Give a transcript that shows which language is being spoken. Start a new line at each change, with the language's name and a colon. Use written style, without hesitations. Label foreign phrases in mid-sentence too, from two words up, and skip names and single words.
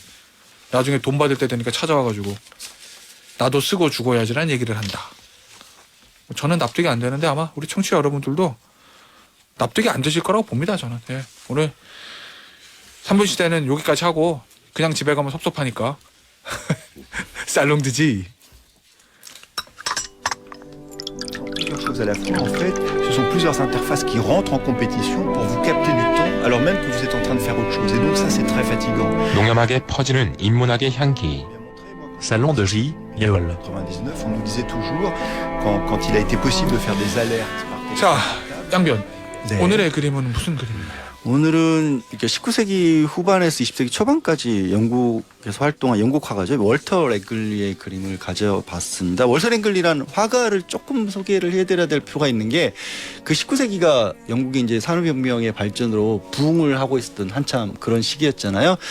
Korean: 나중에 돈 받을 때 되니까 찾아와가지고 나도 쓰고 죽어야지라는 얘기를 한다. 저는 납득이 안 되는데 아마 우리 청취자 여러분들도 납득이 안 되실 거라고 봅니다. 저는. 예. 오늘 3분 시대는 여기까지 하고 그냥 집에 가면 섭섭하니까 살롱드지.
French: Plusieurs choses à la fois. En fait, ce sont plusieurs interfaces qui rentrent en compétition pour vous capter du temps alors même que vous êtes en train de faire autre chose. Et donc ça, c'est très fatigant.
Korean: 농염하게 퍼지는 인문학의 향기. Salon de J. Yol.
French: 99, on nous disait toujours, quand il a été possible de faire des alertes par
Korean: 자, 양변. 네. 오늘의 그림은 무슨 그림인가요? 오늘은 이렇게 19세기 후반에서 20세기 초반까지 영국에서 활동한 영국 화가죠. 월터 랭글리의 그림을 가져봤습니다. 월터 랭글리란 화가를 조금 소개를 해드려야 될 필요가 있는 게 그 19세기가 영국이 이제 산업혁명의 발전으로 부흥을 하고 있었던 한참 그런 시기였잖아요.